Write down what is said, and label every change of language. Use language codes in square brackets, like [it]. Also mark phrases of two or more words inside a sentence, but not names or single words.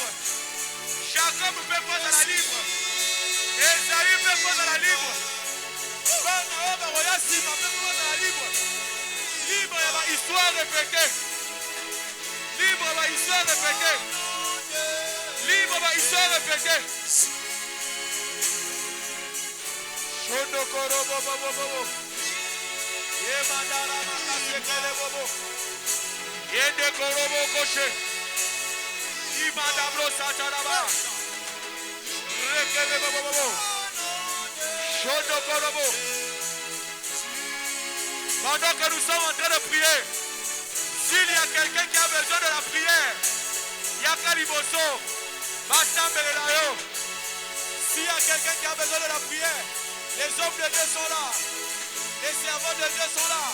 [fr] Jacob peut prendre la libre. Esaïe peut prendre la libre. Bana Oyasima peut prendre la libre. Libre il y a une histoire répétée. Libre il y a une histoire répétée. Libre il y a une histoire répétée. Shondo korobo bobo bobo. Yemandara makasekele bobo. Yende korobo koshe. Imandablo sataraba. Rekele bobo bobo. Shondo korobo. Pendant que nous sommes en train de prier, s'il y a quelqu'un qui a besoin de la prière, il y a Kaliboso, Massambelelayo. S'il y a quelqu'un qui a besoin de la prière, les hommes de Dieu sont là, les servants de Dieu sont là.